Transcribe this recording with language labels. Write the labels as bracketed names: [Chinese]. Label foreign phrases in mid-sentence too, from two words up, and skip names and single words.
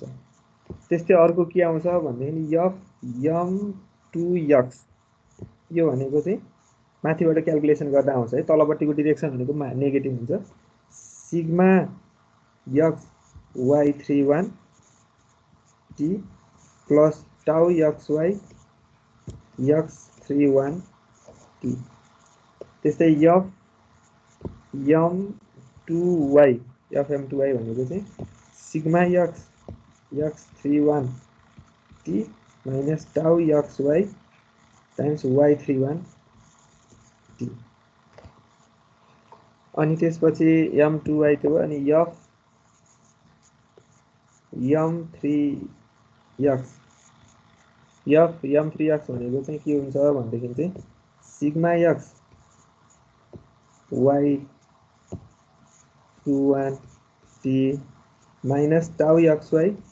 [Nepali] त्यस्तै अर्को के आउँछ भन्दाखेरि एफ m2 x यो भनेको चाहिँ माथिबाट क्याल्कुलेसन गर्दा आउँछ है, तलपट्टिको डिरेक्सन भनेको नेगेटिभ हुन्छ। [English] sigma x y31 t plus tau xy x31 t. [Nepali] त्यस्तै एफ m2y fm2y भनेको चाहिँ [English] sigma x x31 t minus tau xy times y31 t. [Nepali] अनि त्यसपछि m2y त्यो अनि एफ m3x भनेको चाहिँ के हुन्छ भनेदेखि चाहिँ [English] sigma x y21 t minus tau x y